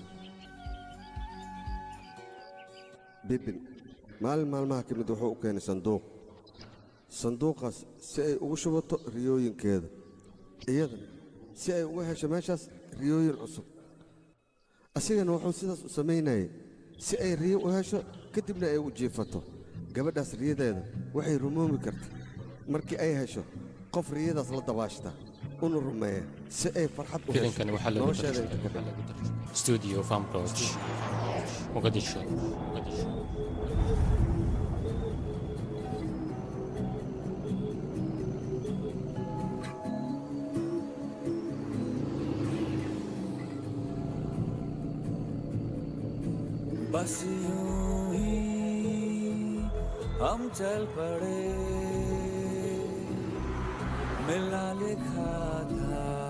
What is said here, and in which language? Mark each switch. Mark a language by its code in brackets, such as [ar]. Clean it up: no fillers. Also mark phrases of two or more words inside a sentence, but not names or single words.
[so] bibbin maalin maalmaha ka mid wuxuu u keenay sanduuqaas si ay ugu shubato riyooyinkeeda iyada si ay uga hesho meeshaas riyooyin cusub asigana wuxuu sidaas u samaynayay si ay riyo u hesho kadibna ay u jiifato gabadhaas riyadeeda waxay rumoomi karta markii ay hesho qof riyadaas la dabaashta una rumeeya si ay farxad u hesho nolosheeda inta ka dhan Studio Fanproj Mogadishu [hi] बस यूं ही हम चल पड़े मिलना लिखा था